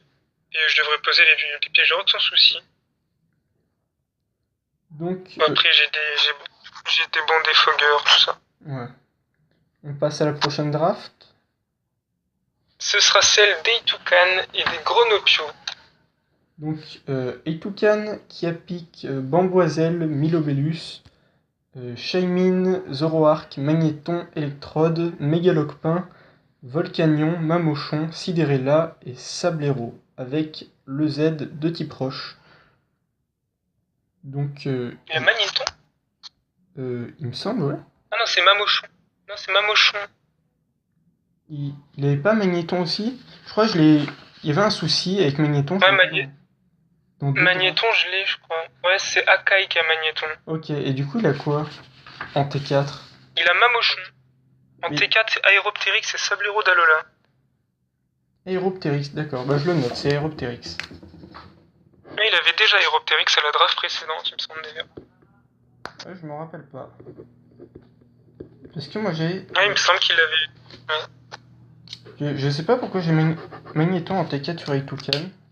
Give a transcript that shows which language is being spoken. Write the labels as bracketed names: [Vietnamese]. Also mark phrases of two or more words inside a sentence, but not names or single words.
[French] Et je devrais poser les pièges de rock sans souci. Donc, Après, j'ai des bons défogueurs, tout ça. ouais. On passe à la prochaine draft. Ce sera celle d'Eitukan et des Grenopio. Donc, Eitukan, Kiapik, Bamboizel, Milobellus, Shaymin, Zoroark, Magnéton, Electrode, Mégalocpin, Volcanion, Mamochon, Sidérella et Sablero, avec le Z de type roche. Donc, Il y a Magnéton? il me semble, ouais. Ah non, c'est Mamochon. Non, c'est Mamochon. Il avait pas Magnéton aussi? Je crois que il y avait un souci avec Magnéton. Ouais, dans Magnéton, je l'ai, je crois. Ouais, c'est Akai qui a Magnéton. Ok, et du coup, il a quoi en T4? Il a Mamochon. En T4, c'est Aéroptérix et Sablero d'Alola. Aéroptérix, d'accord. Bah, je le note, c'est Aéroptérix. Mais il avait déjà Aéroptérix à la draft précédente, il me semble d'ailleurs. Ouais, je m'en rappelle pas. Parce que moi j'ai. Ouais, il me semble qu'il avait. Ouais. Je sais pas pourquoi j'ai Magnéton en T4 sur Eitukan.